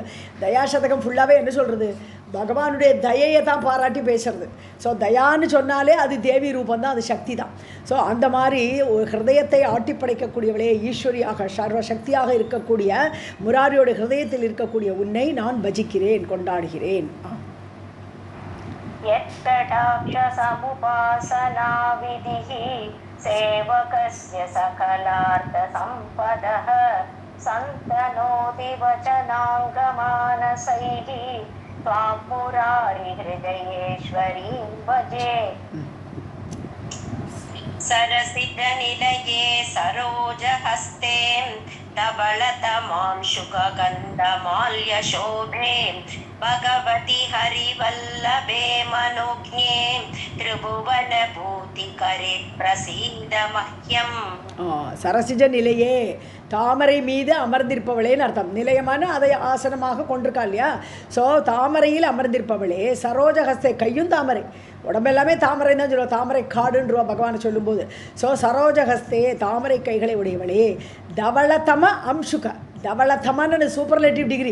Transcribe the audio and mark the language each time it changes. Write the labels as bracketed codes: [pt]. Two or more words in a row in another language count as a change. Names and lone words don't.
[ta] தயாசதகம் ஃபுல்லாகவே என்ன சொல்கிறது, பகவானுடைய தயையை தான் பாராட்டி பேசுறது. ஸோ தயான்னு சொன்னாலே அது தேவி ரூபந்தான், அது சக்தி தான். ஸோ அந்த மாதிரி ஒரு ஹிருதயத்தை ஆட்டி படைக்கக்கூடியவளே, ஈஸ்வரியாக சர்வசக்தியாக இருக்கக்கூடிய முராரியோட ஹிருதயத்தில் இருக்கக்கூடிய உன்னை நான் பஜிக்கிறேன், கொண்டாடுகிறேன். [sa] यत्कटाक्षसमुपासनाविधिः सेवकस्य सकलार्थसम्पदः सन्तनोति वचनाङ्गमानसैः त्वां मुरारिहृदयेश्वरीं भजे सरसिजनिलये सरोजहस्ते धवलतमां शुकगन्धमाल्यशोभे भगवति हरिवल्लभे मनोज्ञे त्रिभुवनभूतिकरे प्रसीद मह्यम्. सरसिज निलये [ta] தாமரை மீது அமர்ந்திருப்பவளேன்னு அர்த்தம். நிலையமான அதை ஆசனமாக கொண்டிருக்கா இல்லையா. ஸோ தாமரையில் அமர்ந்திருப்பவளே, சரோஜஹஸ்தே, கையும் தாமரை, உடம்பெல்லாமே தாமரை தான் சொல்லுவோம், தாமரை காடுன்றவா பகவானை சொல்லும்போது. ஸோ சரோஜஹஸ்தே, தாமரை கைகளை உடையவளே, [sa] धवलतम अंशुक, [ta] தவளதமன்னு [en] superlative degree.